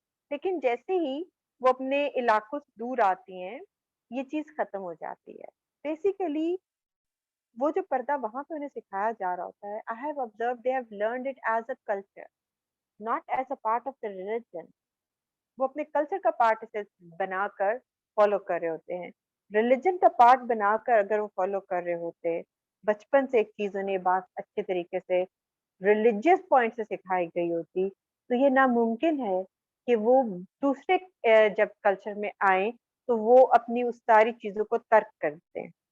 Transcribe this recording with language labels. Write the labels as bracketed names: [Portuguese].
[Urdu] لیکن جیسے ہی وہ اپنے علاقوں سے دور آتی ہیں یہ چیز ختم ہو جاتی ہے. بیسیکلی وہ جو پردہ وہاں پہ انہیں سکھایا جا رہا ہوتا ہے، [English] I have observed they have learned it as a culture, not as a part of the religion. [Urdu] وہ اپنے کلچر کا پارٹ اسے بنا کر فالو کر رہے ہوتے ہیں. ریلیجن کا پارٹ بنا کر اگر وہ فالو کر رہے ہوتے، بچپن سے ایک چیز انہیں بات اچھے طریقے سے ریلیجیس پوائنٹ سے سکھائی گئی ہوتی، تو یہ ناممکن ہے کہ وہ دوسرے جب کلچر میں آئیں تو وہ اپنی اس ساری چیزوں کو ترک کر دیں.